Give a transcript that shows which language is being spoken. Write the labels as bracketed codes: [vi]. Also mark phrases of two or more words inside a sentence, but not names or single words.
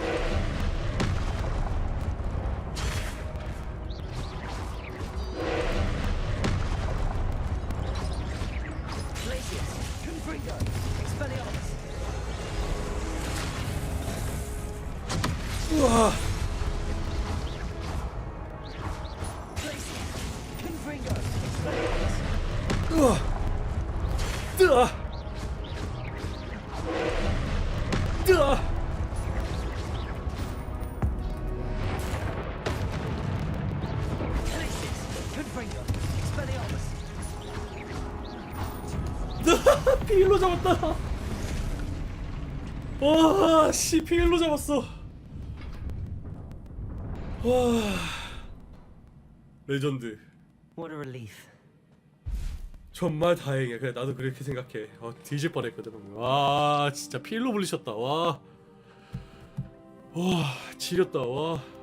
[la] Confringo! Expelliarmus! [ko] 우와. [la] Confringo! Expelliarmus! [ko] 우와. 뜨아. 뜨아. [la] Confringo! Expelliarmus! [ko] 피일로 잡았다. 와, 씨, 피일로 잡았어. 와, 레전드. [en] What a relief. [ko] 정말 다행이야. 그래, 나도 그렇게 생각해. 뒤질 뻔했거든. 와, 진짜 피일로 불리셨다. 와, 와, 지렸다. 와.